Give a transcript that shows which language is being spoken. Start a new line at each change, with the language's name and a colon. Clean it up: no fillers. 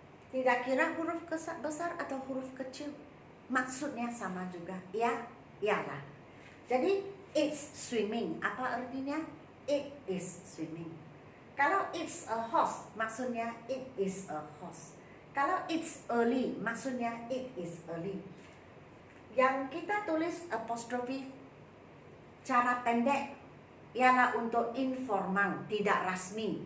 Malay: Tidak kira huruf besar atau huruf kecil, maksudnya sama juga. Ialah.
English: Jadi it's swimming,
Malay: apa artinya?
English: It is swimming. Kalau it's a horse, maksudnya it is a horse. Kalau it's early, maksudnya it is early.
Malay: Yang kita tulis apostrophe cara pendek ialah untuk informal, tidak rasmi.